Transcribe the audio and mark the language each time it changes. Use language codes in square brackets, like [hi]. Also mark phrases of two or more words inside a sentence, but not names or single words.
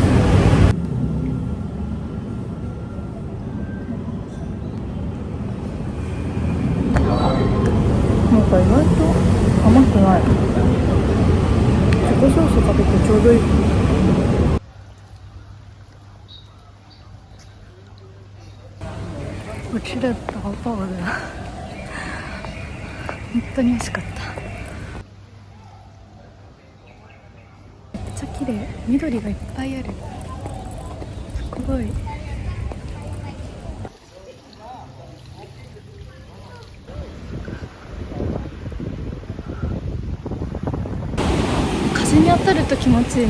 [ja] なんか意外と甘くない。チョコソースかけてちょうどいい。 [zh] 我吃的饱饱的， [ja] 本当に美味しかった。めっちゃ綺麗、緑がいっぱいある。すごい。風に当たると気持ちいいな。